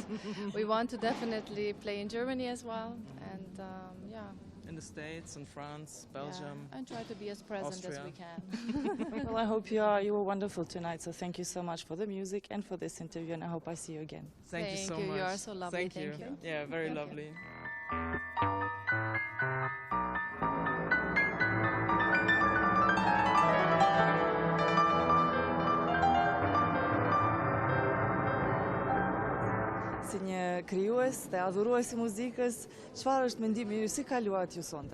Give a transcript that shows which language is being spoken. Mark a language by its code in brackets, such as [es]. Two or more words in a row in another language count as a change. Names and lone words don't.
[en] We want to definitely play in Germany as well, and yeah. In the States, in France, Belgium. Yeah, and try to be as present as we can. Well, I hope you were wonderful tonight, so thank you so much for the music and for this interview, and I hope I see you again. Thank you so much. You are so lovely. Thank you. Yeah, very lovely. [sq] Si një krijues dhe adhurues i muzikës, çfarë është mendimi ju, si kaluat ju sonte?